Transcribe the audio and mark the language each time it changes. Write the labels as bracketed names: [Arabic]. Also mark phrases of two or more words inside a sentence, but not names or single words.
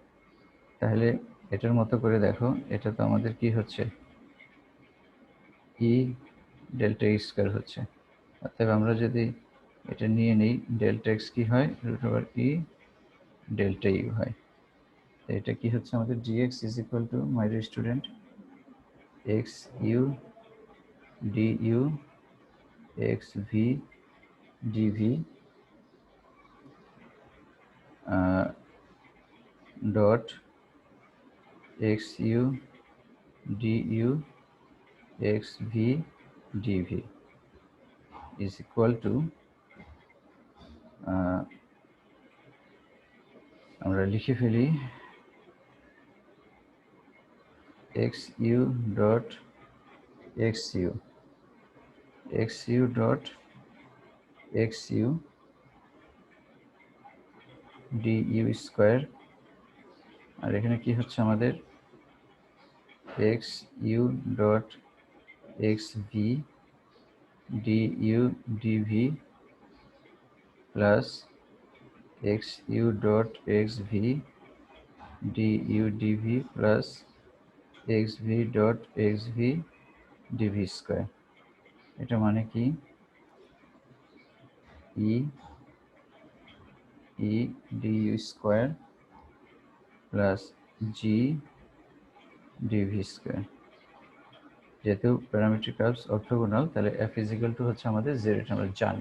[Bangla] তাহলে এটার মতো করে দেখো, এটা তো আমাদের কি হচ্ছে, ই [English] delta u square [Bangla] হচ্ছে। অতএব আমরা যদি এটা নিয়ে নিই, [English] delta x [Bangla] কি হয়, [English] root over [Bangla] ই [English] delta u [Bangla] হয়। তো এটা কি হচ্ছে আমাদের dx [English] is equal to, my dear student, [Bangla] এক্স ইউ du xv dv [English] dot xu du xv dv is equal to [Bangla] আমরা লিখে ফেলি xu dot xu xu dot xu du স্কয়ার, আর এখানে কি হচ্ছে আমাদের xu dot xv du dv plus xu dot xv du dv plus xv dot xv dv স্কয়ার। এটা মানে কি, e du স্কয়ার প্লাস g dv স্কয়ার। যেহেতু [English] parametric curves orthogonal, [Bangla] তাহলে f [English] is equal to [Bangla] হচ্ছে আমাদের z, এটা আমরা জানি।